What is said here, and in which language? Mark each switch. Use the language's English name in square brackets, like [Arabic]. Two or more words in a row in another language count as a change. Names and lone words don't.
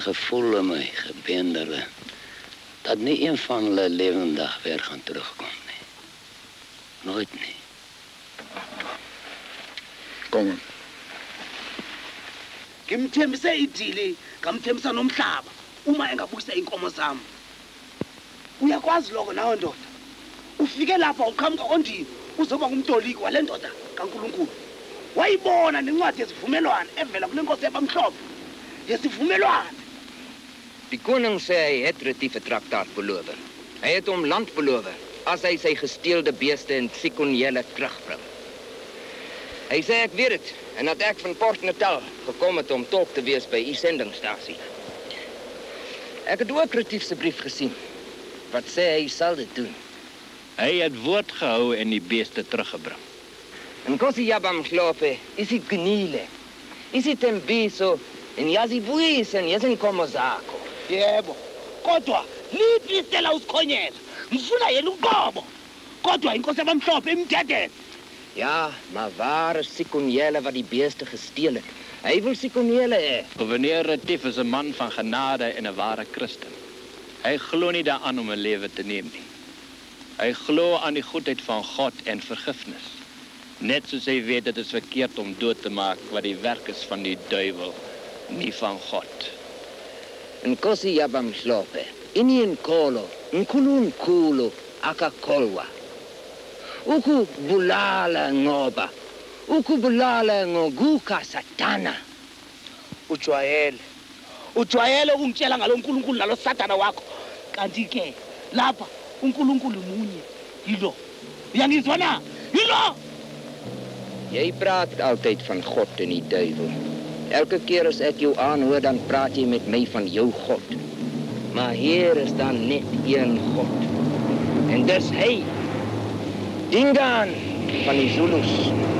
[Afrikaans] gevoel in my gebeendere dat nie een van hulle lewendig weer gaan terugkom nie. Nooit nie. Kom. [Zulu] Ngimthembise idili, ngamthembisa nomhlaba. Uma engabuyisa inkomo zami. Uyakwazi lokho nawe ndoda. Ufike lapha uqhamuka ondini, uzoba ngumtoliki wale ndoda kaNkulunkulu. Wayibona nencwadi yesivumelwano evela kule nkosi yabamhlophe. Yesivumelwano. [Afrikaans] Die koning sê hy het retiewe traktaat beloof. Hy het hom land beloof as hy sy gesteelde beeste in Sikonjele terugbring. Hy sê ek weet dit en dat ek van Port Natal gekom het om tolk te wees by u sendingstasie. Ek het ook retief se brief gesien. Wat sê hy sal dit doen? Hy het woord gehou en die beeste teruggebring. [Zulu] Nkosi yabamhlophe isigunile. Isitembiso en yazibuyise nezinkomo zakho. Yebo. Kodwa liphi isela usikhonyela? Ngifuna yena unkomo. Kodwa inkosi yabamhlophe imdedele. [Afrikaans] Ja, maar waar is Sikonjele wat die beeste gesteel het? Hy wil Sikonjele hê. Gouverneur Retief is 'n man van genade en 'n ware Christen. Hy glo nie daaraan om 'n lewe te neem nie. Hy glo aan die goedheid van God en vergifnis. Net soos hy weet dit is verkeerd om dood te maak wat die werk is van die duiwel, nie van God. [Zulu] Nkosi yabamhlophe, inkolo, nkulunkulu akakolwa. Ukubulala ngoba, ukubulala ngokuka Satana. Ujwayele ukungitshela ngalo uNkulunkulu nalo Satana wakho. Kanti ke lapha uNkulunkulu munye. Yilo. Uyangizwa na? Yilo. [Afrikaans] Jy praat altyd van God en die duiwel. Elke keer as ek jou aanhoor, dan praat jy met my van jou God. Maar hier is dan net een God. En dis hy. Dingaan van die Zulus.